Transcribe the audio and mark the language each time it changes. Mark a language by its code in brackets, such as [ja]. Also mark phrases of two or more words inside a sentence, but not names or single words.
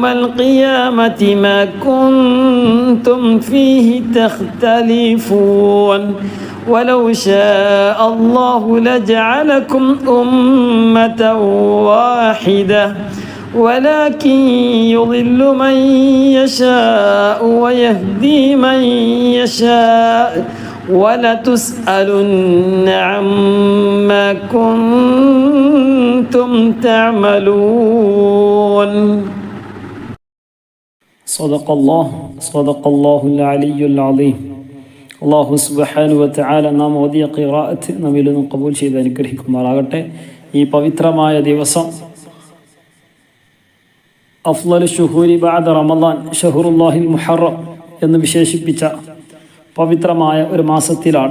[ar] القيامة ما كنتم فيه تختلفون ولو شاء الله لجعلكم أمة واحدة ولكن يضل من يشاء ويهدي من يشاء ولتسألن عما كنتم تعملون صدق الله العلي العظيم الله سبحانه وتعالى [ml] നാം ഓതിയ ഖിറാഅത്ത് നമ്മിൽ നിന്നും ഖബൂൽ ചെയ്ത് അനുഗ്രഹിക്കുമാറാകട്ടെ. ഈ പവിത്രമായ ദിവസം [ar] أفضل الشهور بعد رمضان شهر الله المحرم [ml] എന്ന് വിശേഷിപ്പിച്ച പവിത്രമായ ഒരു മാസത്തിലാണ്.